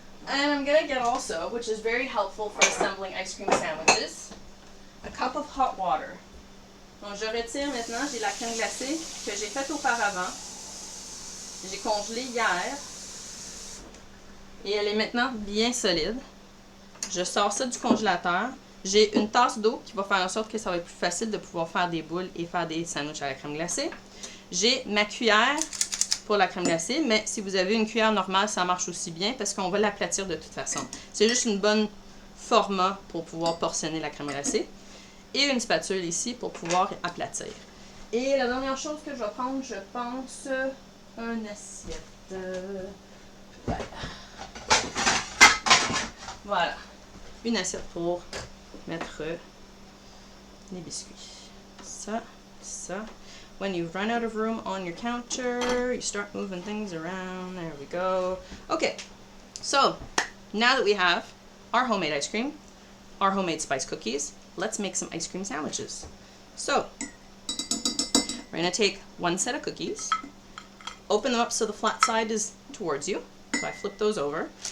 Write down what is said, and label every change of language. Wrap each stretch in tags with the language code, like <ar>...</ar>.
<en>And I'm going to get also, which is very helpful for assembling ice cream sandwiches, a cup of hot water.</en> <fr>Donc je retire maintenant, j'ai la crème glacée que j'ai faite auparavant. J'ai congelée hier. Et elle est maintenant bien solide. Je sors ça du congélateur. J'ai une tasse d'eau qui va faire en sorte que ça va être plus facile de pouvoir faire des boules et faire des sandwichs à la crème glacée. J'ai ma cuillère pour la crème glacée, mais si vous avez une cuillère normale, ça marche aussi bien parce qu'on va l'aplatir de toute façon. C'est juste une bonne format pour pouvoir portionner la crème glacée. Et une spatule ici pour pouvoir aplatir. Et la dernière chose que je vais prendre, je pense, une assiette. Voilà. Une assiette pour mettre les biscuits. Ça, ça.</fr> <en>When you run out of room on your counter, you start moving things around. There we go. Okay, so now that we have our homemade ice cream, our homemade spice cookies, let's make some ice cream sandwiches. So, we're going to take one set of cookies, open them up so the flat side is towards you. So I flip those over.</en>